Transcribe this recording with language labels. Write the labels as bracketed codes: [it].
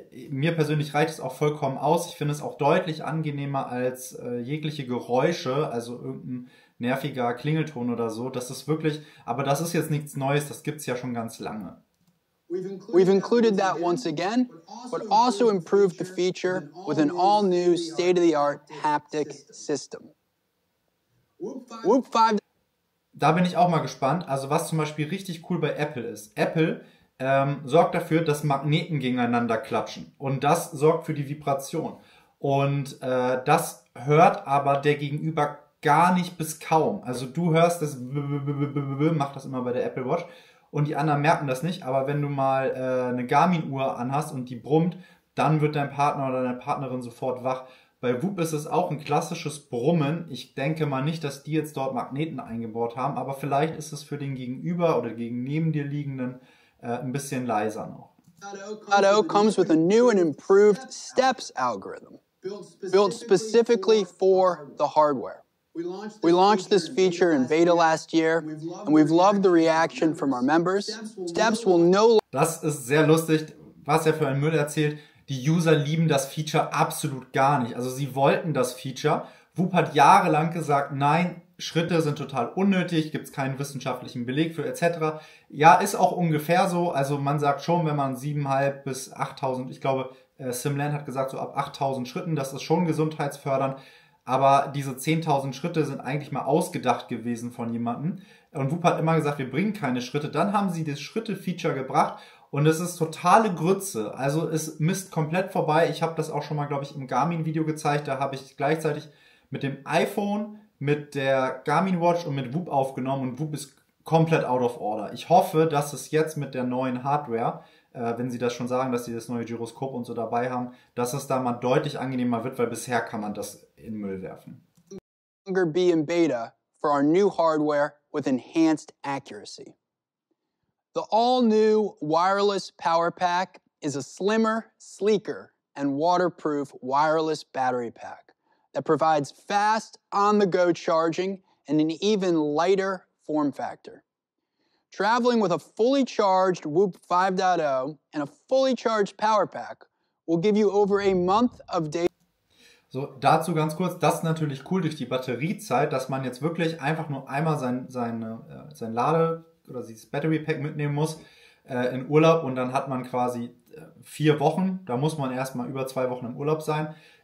[de] Mir persönlich reicht es auch vollkommen aus. Ich finde es auch deutlich angenehmer als jegliche Geräusche, also irgendein nerviger Klingelton oder so. Das ist wirklich, aber das ist jetzt nichts Neues, das gibt's ja schon ganz lange. [en] We've included that once again, but also improved the feature with an all-new state-of-the-art haptic system. Whoop 5. [de] Da bin ich auch mal gespannt. Also was zum Beispiel richtig cool bei Apple ist. Apple sorgt dafür, dass Magneten gegeneinander klatschen. Und das sorgt für die Vibration. Und das hört aber der Gegenüber gar nicht bis kaum. Also du hörst das, macht das immer bei der Apple Watch. Und die anderen merken das nicht. Aber wenn du mal eine Garmin-Uhr anhast und die brummt, dann wird dein Partner oder deine Partnerin sofort wach. Bei Whoop ist es auch ein klassisches Brummen. Ich denke mal nicht, dass die jetzt dort Magneten eingebaut haben. Aber vielleicht ist es für den Gegenüber oder gegen neben dir liegenden ein bisschen leiser noch. [en] Auto comes with a new and improved steps algorithm, built specifically for the hardware. We launched this feature in beta last year, and we've loved the reaction from our members. Steps will no. [de] Das ist sehr lustig, was er für einen Müll erzählt. Die User lieben das Feature absolut gar nicht. Also sie wollten das Feature. Whoop hat jahrelang gesagt, nein, Schritte sind total unnötig, gibt es keinen wissenschaftlichen Beleg für etc. Ja, ist auch ungefähr so. Also man sagt schon, wenn man 7.500 bis 8.000, ich glaube, Simland hat gesagt, so ab 8.000 Schritten, das ist schon gesundheitsfördernd. Aber diese 10.000 Schritte sind eigentlich mal ausgedacht gewesen von jemandem. Und Whoop hat immer gesagt, wir bringen keine Schritte. Dann haben sie das Schritte-Feature gebracht und es ist totale Grütze. Also es misst komplett vorbei. Ich habe das auch schon mal, glaube ich, im Garmin-Video gezeigt. Da habe ich gleichzeitig mit dem iPhone, mit der Garmin Watch und mit Whoop aufgenommen und Whoop ist komplett [en] out of order. [de] Ich hoffe, dass es jetzt mit der neuen Hardware, wenn sie das schon sagen, dass sie das neue Gyroskop und so dabei haben, dass es da mal deutlich angenehmer wird, weil bisher kann man das in den Müll werfen. [en] Be in beta for our new hardware with enhanced accuracy. The all-new wireless power pack is a slimmer, sleeker, and waterproof wireless battery pack that provides fast, on-the-go charging and an even lighter form factor. Traveling with a fully charged Whoop 5.0 and a fully charged power pack will give you over a month of data. [de] So, dazu ganz kurz, das ist natürlich cool durch die Batteriezeit, dass man jetzt wirklich einfach nur einmal sein Lade- oder dieses Battery Pack mitnehmen muss in Urlaub und dann hat man quasi 4 Wochen, da muss man erstmal über 2 Wochen im Urlaub sein.